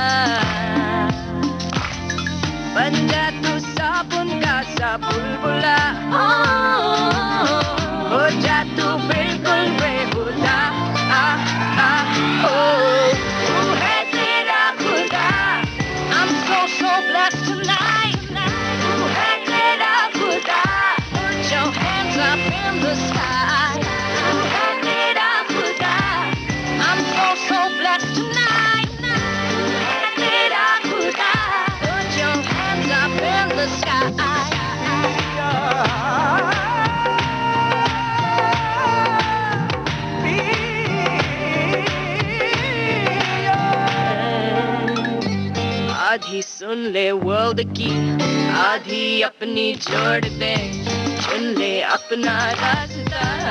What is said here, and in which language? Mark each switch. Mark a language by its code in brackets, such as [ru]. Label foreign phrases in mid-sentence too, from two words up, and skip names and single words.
[hi] बन जा तू साबुन का सा बुलबुला, हो जा तू बिल्कुल बेहुदा। तू है तेरा खुदा, [en] I'm so blessed tonight. [hi] तू है तेरा खुदा, [en] put your hands up in the sky. [hi] तू है तेरा खुदा, [en] I'm so blessed tonight. [hi] तू है तेरा खुदा, [en] put your hands up in the sky. [hi] आधी सुन ले वर्ल्ड की, आधी अपनी जोड़ दे, चुन ले अपना रास्ता।